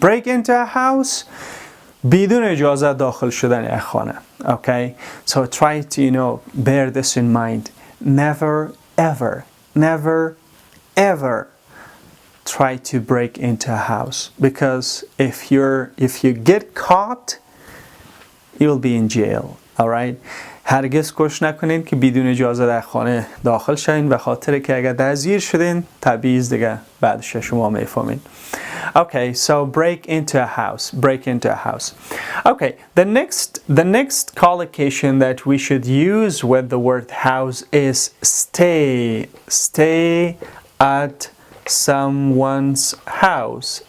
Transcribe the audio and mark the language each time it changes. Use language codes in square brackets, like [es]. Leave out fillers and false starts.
[en] Break into a house [fa] بدون اجازه داخل شدن یک خانه. [en] Okay, so try to bear this in mind. Never ever try to break into a house, because if you get caught, you'll be in jail. All right. [fa] هرگز کوشش نکنین که بدون اجازه در خانه داخل شین، به خاطر که اگر دزگیر شدین تبعیض دیگه بعدش شما میفهمین. [en] Okay, so break into a house. Break into a house. Okay, the next collocation that we should use with the word house is stay. Stay at someone's house.